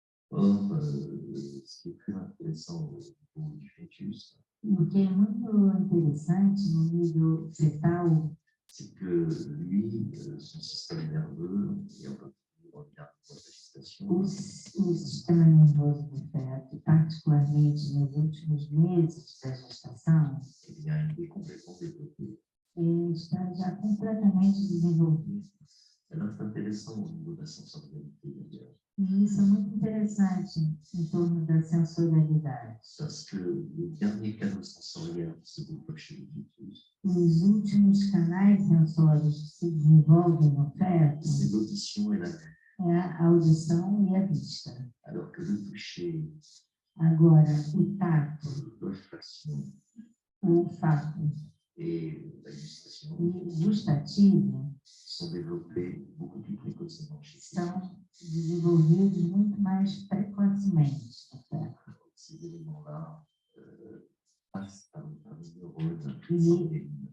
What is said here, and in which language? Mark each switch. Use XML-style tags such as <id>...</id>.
<fr>Or, ce qui est très intéressant au niveau du fœtus,</fr> <pt>E o que é muito interessante no nível fetal</pt> <fr>c'est que lui, son système nerveux, et en particulier en lien avec la gestation,</fr> <pt>o sistema nervoso do feto, particularmente nos últimos meses da gestação,</pt> <fr>eh bien, il est complètement développé.</fr> <pt>está já completamente desenvolvido.</pt> <fr>Alors, c'est intéressant au niveau de la sensorialité d'ailleurs,</fr> <pt>E isso é muito interessante em torno da sensorialidade.</pt> <fr>parce que le dernier canal sensoriel qui se développe chez le fœtus,</fr> <pt>Os últimos canais sensórios que se desenvolvem no feto</pt> <fr>c'est l'audition et la vue.</fr> <pt>é a audição e a vista.</pt> <fr>Alors que le toucher,</fr> <pt>Agora, o tato,</pt> <fr>l'olfaction</fr> <pt>o olfato</pt> <fr>et la gustation</fr> <pt>e o gustativo</pt> <fr>sont développés beaucoup plus précocement chez le</fr> <pt>são</pt> <fr>fœtus.</fr> <pt>desenvolvidos muito mais precocemente no feto.</pt> <fr>Ces éléments-là passent par les neurones sensoriels.</fr>